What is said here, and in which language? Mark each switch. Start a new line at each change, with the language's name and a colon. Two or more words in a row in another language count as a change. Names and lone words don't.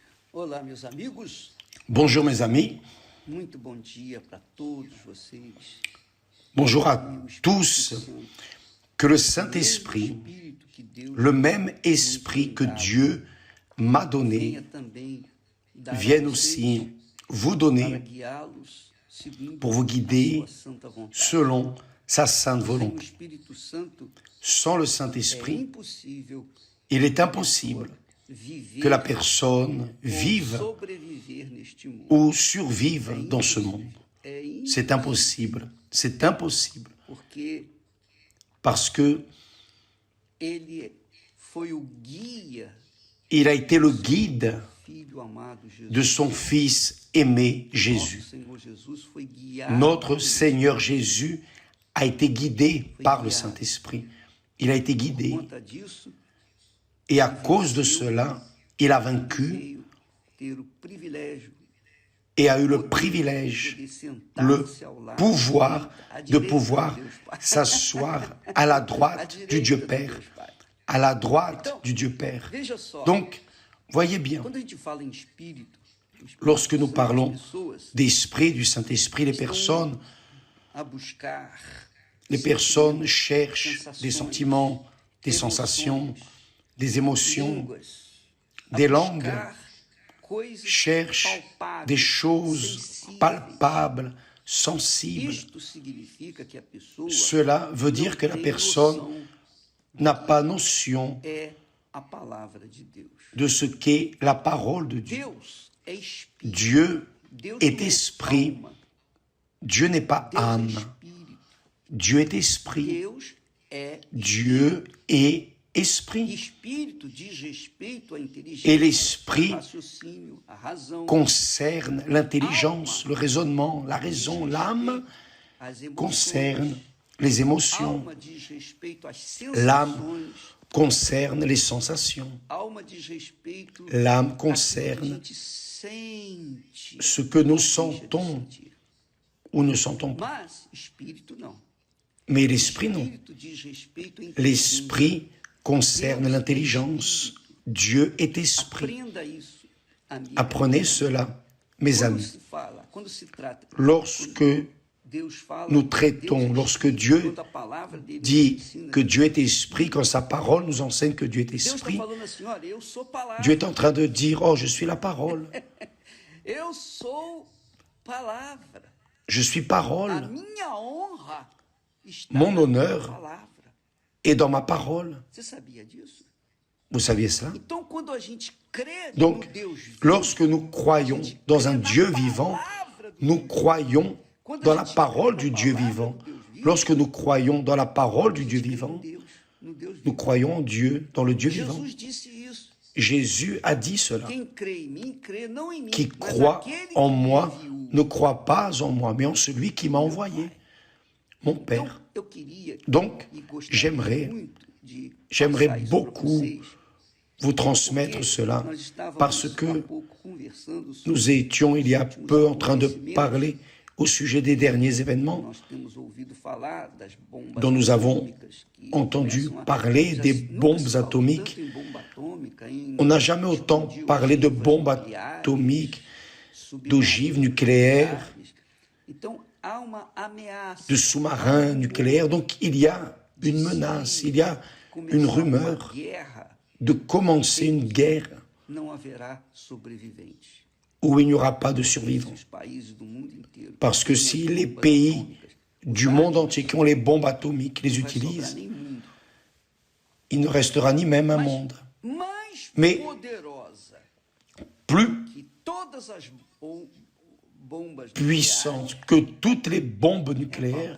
Portuguese: Olá, meus amigos.
French: Bonjour mes amis,
Portuguese: Muito bom dia para todos vocês.
French: bonjour à
Portuguese: E o Espírito
French: tous.
Portuguese: Santo,
French: Que le
Portuguese: o mesmo
French: Saint-Esprit,
Portuguese: Espírito que Deus
French: le même
Portuguese: tem
French: esprit que
Portuguese: dado,
French: Dieu m'a donné,
Portuguese: venha também dar a
French: vienne
Portuguese: vocês
French: aussi vous
Portuguese: para
French: donner
Portuguese: guiá-los segundo
French: pour vous
Portuguese: a
French: guider
Portuguese: sua santa vontade.
French: selon sa sainte
Portuguese: Sem o
French: volonté.
Portuguese: Espírito Santo,
French: Sans le
Portuguese: é
French: Saint-Esprit,
Portuguese: impossível
French: il est impossible
Portuguese: viver
French: que la personne
Portuguese: ou
French: vive
Portuguese: sobreviver neste mundo.
French: ou survive dans ce monde.
Portuguese: É
French: C'est impossible, c'est impossible,
Portuguese: porque
French: parce que
Portuguese: ele foi o guia,
French: il a été le guide
Portuguese: filho amado Jesus.
French: de son Fils aimé
Portuguese: Nosso
French: Jésus.
Portuguese: Senhor Jesus foi guiado.
French: Notre Seigneur Jésus a été guidé par le Saint-Esprit. Il a été
Portuguese: Por
French: guidé
Portuguese: conta disso,
French: et à cause de cela, il a vaincu
Portuguese: veio ter o privilégio
French: et a eu le privilège,
Portuguese: de
French: le
Portuguese: sentar-se ao lado
French: pouvoir
Portuguese: à de direita
French: pouvoir
Portuguese: de Deus Pai.
French: s'asseoir à la
Portuguese: À
French: droite
Portuguese: direita
French: du Dieu
Portuguese: de
French: Père.
Portuguese: Deus Pai.
French: À la droite du Dieu Père.
Portuguese: Veja só,
French: Donc, voyez bien,
Portuguese: quando a gente fala em espírito, o Espírito
French: lorsque nous
Portuguese: Santo,
French: parlons
Portuguese: as pessoas
French: d'esprit, du Saint-Esprit, les personnes
Portuguese: a buscar
French: cherchent des sentiments, des sensations, des émotions,
Portuguese: línguas, a
French: des langues,
Portuguese: buscar coisas
French: cherchent
Portuguese: palpáveis,
French: des choses
Portuguese: sensíveis.
French: palpables, sensibles.
Portuguese: Isto significa que a pessoa
French: Cela veut dire que la
Portuguese: tem
French: personne
Portuguese: noção
French: n'a pas notion
Portuguese: é a palavra de Deus.
French: de ce qu'est la parole de Dieu.
Portuguese: Deus é espírito.
French: Dieu
Portuguese: Deus
French: est
Portuguese: não é
French: esprit.
Portuguese: alma.
French: Dieu n'est pas
Portuguese: Deus é
French: âme.
Portuguese: espírito.
French: Dieu est esprit.
Portuguese: Deus é
French: Dieu est esprit.
Portuguese: espírito diz respeito à
French: Et
Portuguese: inteligência,
French: l'esprit
Portuguese: ao raciocínio, à razão,
French: concerne l'intelligence, le raisonnement, la raison. L'âme
Portuguese: às emoções.
French: concerne les émotions.
Portuguese: Alma diz respeito às
French: L'âme
Portuguese: sensações.
French: concerne les sensations.
Portuguese: Alma diz respeito
French: L'âme
Portuguese: àquilo que a
French: concerne
Portuguese: gente sente.
French: ce que nous
Portuguese: Deixa de
French: sentons
Portuguese: sentir.
French: ou ne sentons pas.
Portuguese: Mas espírito não.
French: Mais l'esprit, non.
Portuguese: Espírito diz respeito à inteligência.
French: L'esprit concerne l'intelligence. Dieu est esprit.
Portuguese: Aprenda isso, amigo.
French: Apprenez cela, mes
Portuguese: Quando
French: amis.
Portuguese: se fala, quando se trata,
French: Lorsque
Portuguese: Deus fala,
French: nous traitons,
Portuguese: Deus é
French: lorsque
Portuguese: espírito,
French: Dieu
Portuguese: quando a palavra dele
French: dit
Portuguese: ensina,
French: que Dieu est esprit, quand sa parole nous enseigne que Dieu est
Portuguese: Deus está
French: esprit,
Portuguese: falando assim, olha, eu sou palavra,
French: Dieu est en train de dire, oh, je suis la parole,
Portuguese: eu sou palavra.
French: je suis
Portuguese: A
French: parole,
Portuguese: minha honra está
French: Mon
Portuguese: na
French: honneur.
Portuguese: minha palavra.
French: et dans ma parole.
Portuguese: Você sabia disso?
French: Vous saviez cela?
Portuguese: Então, quando a gente crê
French: Donc,
Portuguese: no Deus vivo,
French: lorsque nous croyons dans un Dieu vivant, nous croyons dans la parole du Dieu vivant. Lorsque nous croyons dans la parole du Dieu vivant,
Portuguese: no Deus
French: nous
Portuguese: vivo.
French: croyons en Dieu, dans le Dieu vivant.
Portuguese: Jesus disse isso.
French: Jésus a dit cela.
Portuguese: Quem crê em mim, crê não em mim,
French: Qui
Portuguese: mas
French: croit
Portuguese: naquele
French: en
Portuguese: que me
French: moi
Portuguese: enviou.
French: ne croit pas en moi, mais en celui qui m'a envoyé, mon
Portuguese: Então,
French: Père.
Portuguese: eu queria
French: Donc,
Portuguese: e gostaria
French: j'aimerais
Portuguese: muito de
French: j'aimerais
Portuguese: passar isso para
French: beaucoup
Portuguese: vocês,
French: vous transmettre
Portuguese: porque
French: cela,
Portuguese: nós estávamos
French: parce
Portuguese: há
French: que
Portuguese: pouco conversando sobre
French: nous étions il y a peu en train de parler au sujet des derniers événements
Portuguese: nós temos ouvido falar das bombas
French: dont nous avons
Portuguese: atômicas que
French: entendu
Portuguese: começam a-
French: parler
Portuguese: já
French: des
Portuguese: nunca se
French: bombes
Portuguese: falou
French: atomiques.
Portuguese: tanto em bomba atômica, em
French: On n'a jamais autant
Portuguese: explodir
French: parlé de
Portuguese: ogivas
French: bombes
Portuguese: nucleares,
French: atomiques,
Portuguese: submarinos
French: d'ogives nucléaires,
Portuguese: Então, há uma ameaça.
French: de sous-marins nucléaires. Donc il y a une menace, il y a une
Portuguese: Começar
French: rumeur
Portuguese: uma guerra,
French: de commencer une guerre
Portuguese: não haverá sobreviventes.
French: où il n'y aura pas de survivants.
Portuguese: Os países do mundo inteiro
French: Parce que
Portuguese: têm
French: si
Portuguese: as
French: les
Portuguese: bombas
French: pays
Portuguese: atômicas,
French: du monde entier qui ont les bombes atomiques les
Portuguese: não vai sobrar
French: utilisent,
Portuguese: nem mundo.
French: il ne restera ni même un monde.
Portuguese: Mais
French: Mais-
Portuguese: poderosa
French: Plus
Portuguese: que todas as bombas
French: puissante que toutes les bombes nucléaires